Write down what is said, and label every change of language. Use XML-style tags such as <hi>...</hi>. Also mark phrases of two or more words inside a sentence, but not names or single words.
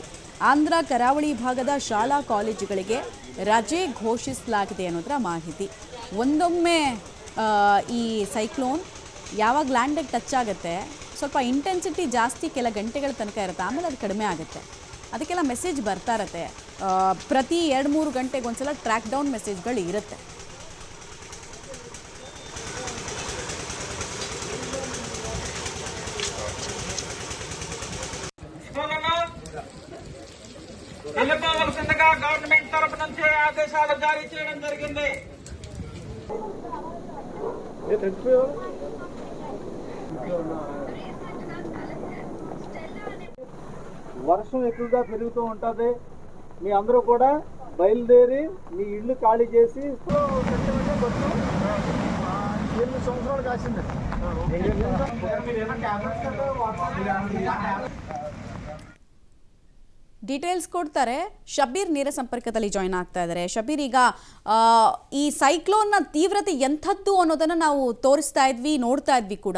<kn>ಆಂಧ್ರ ಕರಾವಳಿ ಭಾಗದ ಶಾಲಾ ಕಾಲೇಜುಗಳಿಗೆ ರಜೆ ಘೋಷಿಸಲಾಗಿದೆ ಅನ್ನೋದರ ಮಾಹಿತಿ. ಒಂದೊಮ್ಮೆ ಈ ಸೈಕ್ಲೋನ್ ಯಾವಾಗ ಲ್ಯಾಂಡಿಗೆ ಟಚ್ ಆಗುತ್ತೆ ಸ್ವಲ್ಪ ಇಂಟೆನ್ಸಿಟಿ ಜಾಸ್ತಿ ಕೆಲ ಗಂಟೆಗಳ ತನಕ ಇರುತ್ತೆ, ಆಮೇಲೆ ಅದು ಕಡಿಮೆ ಆಗುತ್ತೆ. ಅದಕ್ಕೆಲ್ಲ ಮೆಸೇಜ್ ಬರ್ತಾ ಇರುತ್ತೆ. ಪ್ರತಿ 2-3 ಗಂಟೆಗೆ ಒಂದ್ಸಲ</kn> <en>track down messages</en> <kn>ಇರುತ್ತೆ.</kn> <te>వెళ్ళిపోవలసిందిగా గవర్నమెంట్ తరపు నుంచి ఆదేశాలు జారీ చేయడం జరిగింది. వర్షం ఎక్కువగా పెరుగుతూ ఉంటుంది. మీ అందరూ కూడా బయలుదేరి మీ ఇల్లు ఖాళీ చేసి 8 సంవత్సరాలు కాసింది.</te> <kn>ಡೀಟೇಲ್ಸ್ ಕೊಡ್ತಾರೆ. ಶಬೀರ್ ನೇರ ಸಂಪರ್ಕದಲ್ಲಿ ಜಾಯ್ನ್ ಆಗ್ತಾ ಇದ್ದಾರೆ. ಶಬೀರ್, ಈಗ ಈ ಸೈಕ್ಲೋನ್ನ ತೀವ್ರತೆ ಎಂಥದ್ದು ಅನ್ನೋದನ್ನು ನಾವು ತೋರಿಸ್ತಾ ಇದ್ವಿ, ನೋಡ್ತಾ ಇದ್ವಿ ಕೂಡ.</kn>